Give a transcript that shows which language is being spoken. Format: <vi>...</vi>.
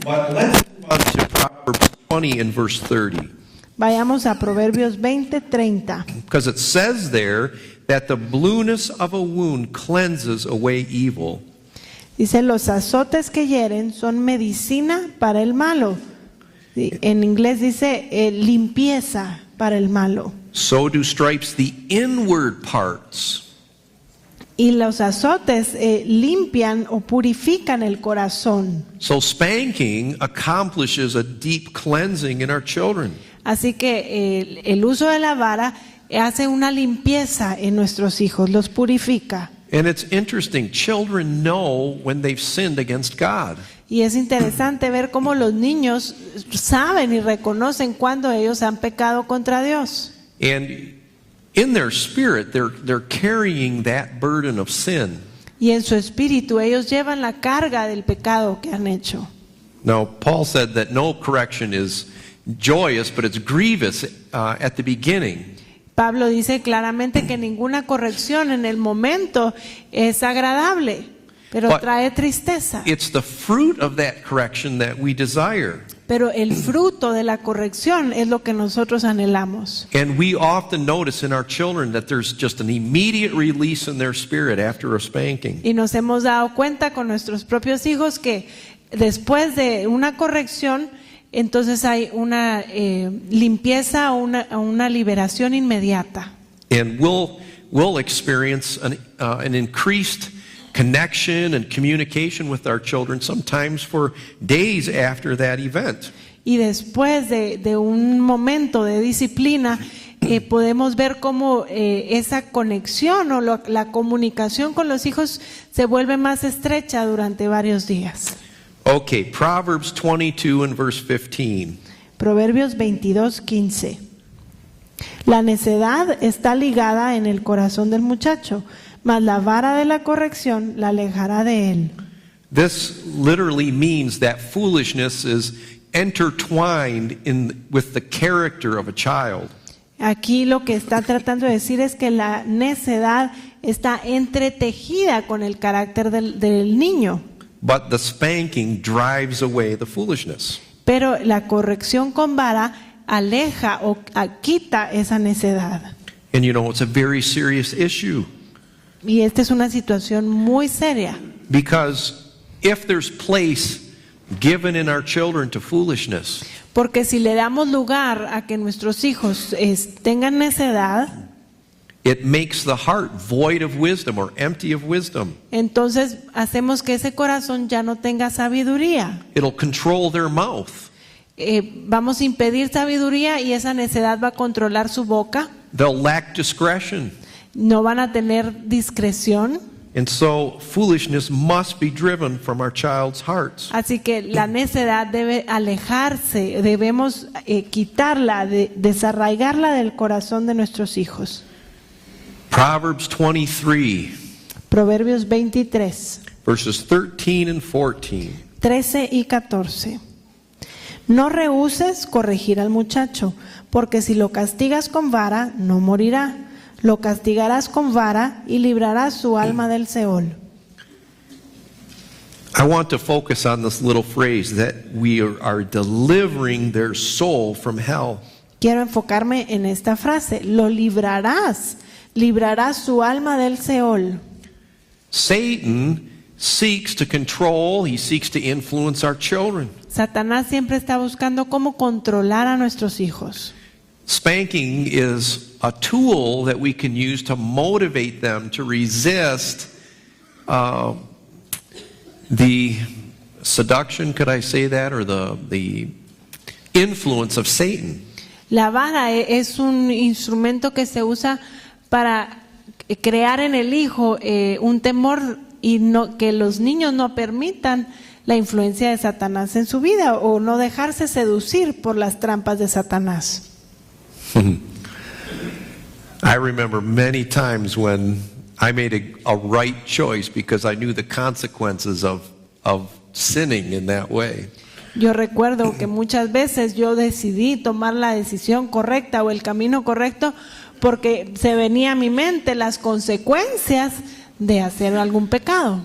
<en>But let's move on to Proverbs 20 and verse 30.</en> <es>Vayamos a Proverbios 20:30.</es> <en>Because it says there that the blueness of a wound cleanses away evil.</en> <es>Dice, los azotes que hieren son medicina para el malo. Sí, en inglés dice limpieza para el malo.</es> <en>So do stripes the inward parts.</en> <es>Y los azotes limpian o purifican el corazón.</es> <en>So spanking accomplishes a deep cleansing in our children.</en> <es>Así que el uso de la vara hace una limpieza en nuestros hijos, los purifica.</es> <en>And it's interesting, children know when they've sinned against God.</en> <es>Y es interesante ver cómo los niños saben y reconocen cuando ellos han pecado contra Dios.</es> <en>And in their spirit, they're carrying that burden of sin.</en> <es>Y en su espíritu ellos llevan la carga del pecado que han hecho.</es> <en>Now, Paul said that no correction is joyous, but it's grievous at the beginning.</en> <es>Pablo dice claramente que ninguna corrección en el momento es agradable, pero</es> <en>But</en> <es>trae tristeza.</es> <en>it's the fruit of that correction that we desire.</en> <es>Pero el fruto de la corrección es lo que nosotros anhelamos.</es> <en>And we often notice in our children that there's just an immediate release in their spirit after a spanking.</en> <es>Y nos hemos dado cuenta con nuestros propios hijos que después de una corrección, entonces hay una limpieza o una liberación inmediata.</es> <en>And we'll experience an increased connection and communication with our children sometimes for days after that event.</en> <es>Y después de un momento de disciplina, podemos ver cómo esa conexión o la comunicación con los hijos se vuelve más estrecha durante varios días.</es> <en>Okay, Proverbs 22 and verse 15.</en> <es>Proverbios 22:15. La necedad está ligada en el corazón del muchacho, mas la vara de la corrección la alejará de él.</es> <en>This literally means that foolishness is intertwined with the character of a child.</en> <es>Aquí lo que está tratando de decir es que la necedad está entretejida con el carácter del niño.</es> <en>But the spanking drives away the foolishness.</en> <es>Pero la corrección con vara aleja o quita esa necedad.</es> <en>And you know, it's a very serious issue.</en> <es>Y esta es una situación muy seria.</es> <en>Because if there's place given in our children to foolishness,</en> <es>Porque si le damos lugar a que nuestros hijos tengan necedad,</es> <en>it makes the heart void of wisdom or empty of wisdom.</en> <es>entonces hacemos que ese corazón ya no tenga sabiduría.</es> <en>It'll control their mouth.</en> <es>Vamos a impedir sabiduría y esa necedad va a controlar su boca.</es> <en>They'll lack discretion.</en> <es>No van a tener discreción.</es> <en>And so foolishness must be driven from our child's hearts.</en> <es>Así que la necedad debe alejarse, debemos quitarla, desarraigarla del corazón de nuestros hijos.</es> <en>Proverbs 23,</en> <es>Proverbios 23,</es> <en>verses 13 and 14.</en> <es>13 y 14. No rehúses corregir al muchacho, porque si lo castigas con vara, no morirá. Lo castigarás con vara y librarás su alma del Seol.</es> <en>I want to focus on this little phrase that we are delivering their soul from hell.</en> <es>Quiero enfocarme en esta frase. Lo librarás su alma del Seol.</es> <en>Satan seeks to control, he seeks to influence our children.</en> <es>Satanás siempre está buscando cómo controlar a nuestros hijos.</es> <en>Spanking is a tool that we can use to motivate them to resist the seduction, could I say that, or the influence of Satan.</en> <es>La vara es un instrumento que se usa para crear en el hijo un temor y que los niños no permitan la influencia de Satanás en su vida o no dejarse seducir por las trampas de Satanás.</es> <en>I remember many times when I made a right choice because I knew the consequences of sinning in that way.</en> <es>Yo recuerdo que muchas veces yo decidí tomar la decisión correcta o el camino correcto porque se venía a mi mente las consecuencias de hacer algún pecado.</es>